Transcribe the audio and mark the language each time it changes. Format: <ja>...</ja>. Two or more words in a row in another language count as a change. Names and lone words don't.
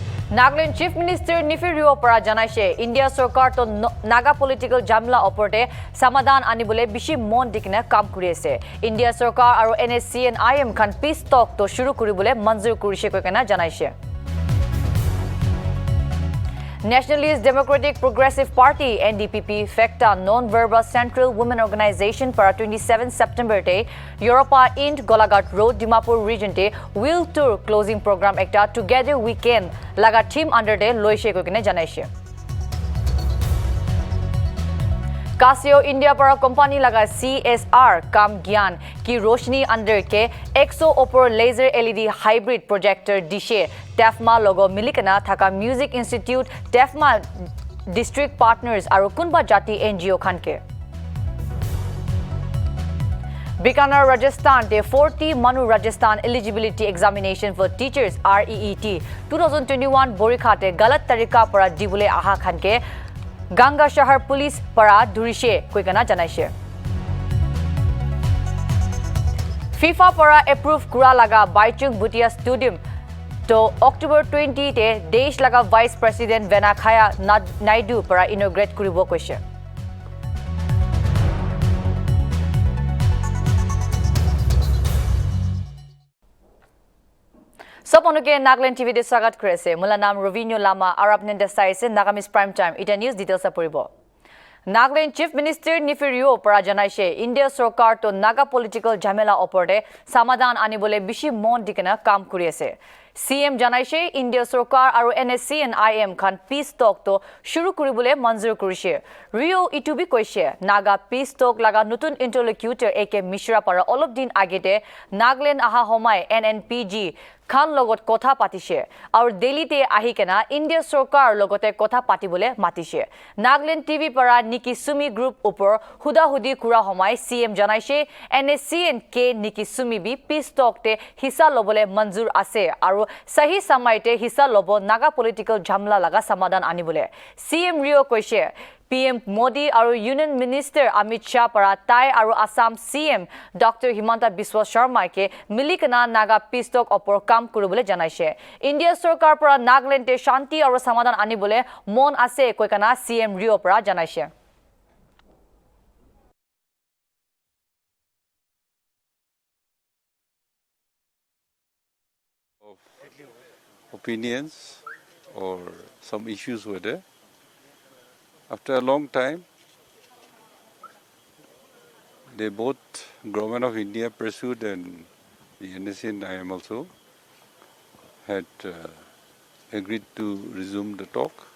<nag>Nagaland</nag> <en>Chief Minister</en> <nag>Nefiu Para janaise India Sarkar to Naga political jamla oporte samadan anibole bishi mon dikna kam kuri ase. India Sarkar aru NSC and IM khan</nag> <en>peace talk</en> <nag>to shuru kuribole manzur kurise koikena janaise. Nationalist Democratic Progressive Party NDPP FECTA Non-Verbal Central Women Organization para 27 September te Europa Ind Golagat Road Dimapur region te</nag> <en>wheel tour closing program</en> <nag>ekta Together We Can laga team under te loise kokine janaise. Casio India para company laga CSR Kam Gyan ki roshni under ke 100 opor</nag> <en>laser LED hybrid projector</en> <nag>dishe TEFMA logo milikana thaka Music Institute TEFMA district partners aru kunba jati NGO khanke. Bikaner Rajasthan te 40 Manu Rajasthan eligibility examination for teachers REET 2021 borikha te galat tarika para dibule aha khanke Ganga Shahar Police para Durishe koikana janaise. FIFA para approve kura laga Baichung Bhutia Stadium to October 20 te Desh laga</nag> <en>Vice President</en> <nag>Venkaiah Naidu para inaugurate kuribo koise. Soponuke Nagaland TV de swagat korese. Mula naam Rovinho Lama Arab Nende saise Nagamis Prime Time. Ita news details apuribo. Nagaland</nag> <en>Chief Minister</en> <nag>Nefiu para janaise India Sarkar to Naga political jamela oporte samadan anibole bishi mon dikena kam kuri ase. CM janaise India Sarkar aru NSC and IM khan</nag> <en>peace talk</en> <nag>to shuru kuribole manzur kurise. Rio itubi koise Naga</nag> <en>peace talk</en> <nag>laga nutun interlocutor AK Mishra para olop din agete Nagaland aha homai NNPG Khan logot kotha patise aur Delhi te ahi kena India Sarkar logote kotha patibole matise. Nagaland TV para Niki Sumi group upor huda hudi kura homai CM janaise NSC and K Niki Sumi bi</nag> <en>peace talk</en> <nag>te hisa lobole manzur ase aru sahi samay te hisa lobo Naga political jamla laga samadan anibole. CM Rio koise PM Modi aru</nag> <en>Union Minister</en> <nag>Amit Shah para Tai aru Assam CM Dr. Himanta Biswa Sharma ke milikana Naga</nag> <en>peace talk</en> <nag>opor kam kuribole janaise. India Sarkar para Nagaland te shanti aru samadan anibole mon ase koikana CM Rio para janaise.</nag> <en>Opinions or some issues were there. After a long time, they both, Government of India pursued and the NSC and IM also had agreed to resume the talk.</en>